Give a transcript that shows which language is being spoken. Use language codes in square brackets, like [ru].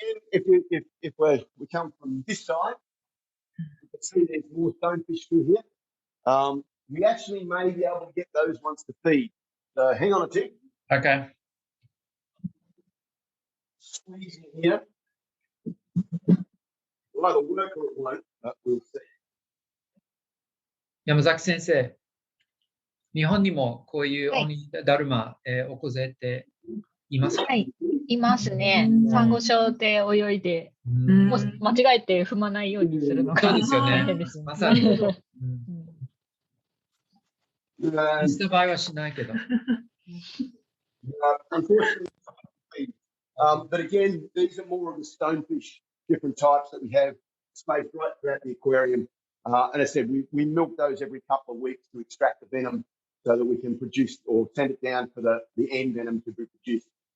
[en] If we come from this side, you can see there's more stonefish through here. We actually may be able to get those ones to feed. So hang on a tick. Okay. Squeeze in here. We'll either work or it won't, but we'll see. [ja] 山崎先生、日本にもこういうオニダルマ、オコゼっていますか？はい、いますね。サンゴ礁で泳いで、もし間違えて踏まないようにするのがそうですよね大変ですね。まさに。インスタ場合はしないけど。 [en] Unfortunately, but again, these are more of the stonefish, different types that we have spaced right throughout the aquarium. And as I said, we milk those every couple of weeks to extract the venom so that we can produce or send it down for the end venom to be produced.